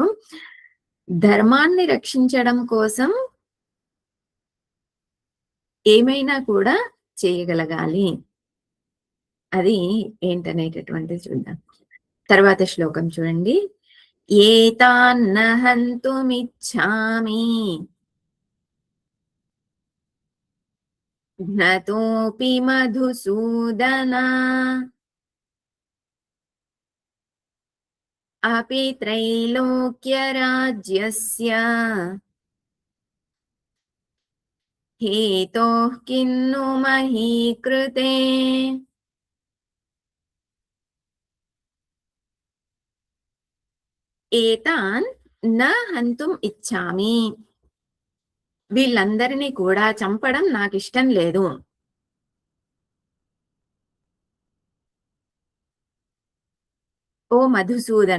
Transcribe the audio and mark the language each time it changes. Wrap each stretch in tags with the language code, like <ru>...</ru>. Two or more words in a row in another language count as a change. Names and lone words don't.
<te>ధర్మాన్ని రక్షించడం కోసం ఏమైనా కూడా చేయగలగాలి. అది ఏంటనేటటువంటిది చూద్దాం. తర్వాత శ్లోకం చూడండి.</te> <sa>ఏతాన్న హంతుమిచ్ఛామి ఘ్నతోऽపి మధుసూదన अपि त्रैलोक्यराज्यस्य हेतोः किन्नु मही कृते. ఏతాన్ న హంతుం ఇచ్చామి.</sa> <te>వీళ్ళందరినీ కూడా చంపడం నాకిష్టం లేదు. ఓ మధుసూదన.</te>